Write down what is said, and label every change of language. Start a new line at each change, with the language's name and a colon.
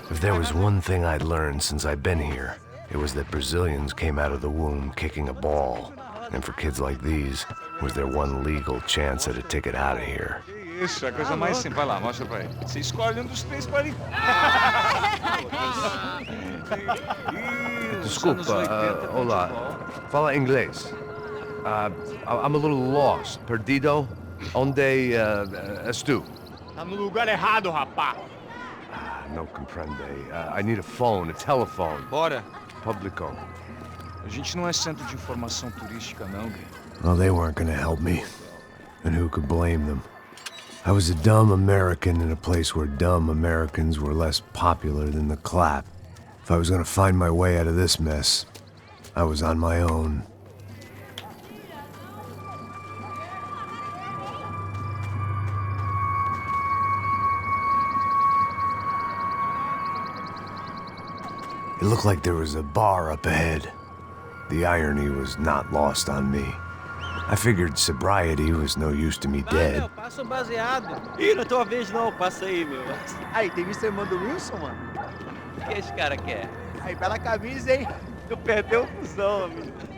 English: If there was one thing I'd learned since I've been here, it was that Brazilians came out of the womb kicking a ball. And for kids like these, was their one legal chance at a ticket out of here.
Portuguese: Isso, é a coisa mais simples. Vai lá, mostra pra ele. Você escolhe dos três pra ele. Desculpa, olá. Fala inglês.
English: I'm a little lost.
Portuguese: Perdido? Onde és tu? Tá no lugar errado, rapá.
Spanish: No comprende.
English: I need a phone, a telephone.
Portuguese: Bora. Publico. A gente não é centro de informação turística, não, Gui.
English: Well, they weren't gonna help me. And who could blame them? I was a dumb American in a place where dumb Americans were less popular than the clap. If I was gonna find my way out of this mess, I was on my own. It looked like there was a bar up ahead. The irony was not lost on me. I figured sobriety was no use to me dead.
Portuguese: Meu, passa um baseado. Ih, não é tua vez não, passa aí, meu. Aí, tem visto a irmã do Wilson, mano? O que esse cara quer? Aí, bela camisa, hein? Tu perdeu o cuzão, amigo.